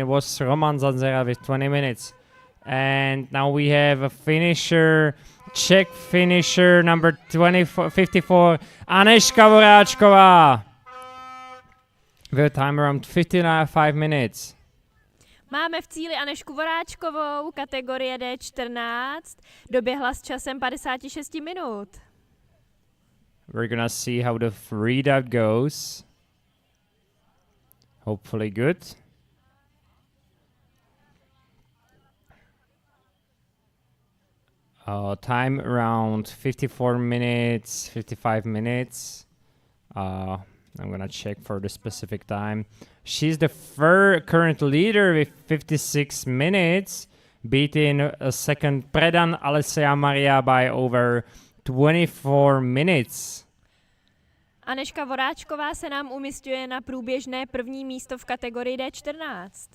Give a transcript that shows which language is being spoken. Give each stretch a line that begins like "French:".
English: It was Roman Zanzera with 20 minutes. And now we have a finisher, Czech finisher, number 54, Anežka Voráčková. With a time around 55 minutes.
Czech: Máme v cíli Anežku Voráčkovou, kategorie D14, doběhla s časem 56 minut.
English: We're gonna see how the readout goes. Hopefully good. Time around 54 minutes, 55 minutes. I'm gonna check for the specific time. She's the current leader with 56 minutes, beating a second Predan Alessia Maria by over 24 minutes.
Czech: Anežka Voráčková se nám umisťuje na průběžné první místo v kategorii D14.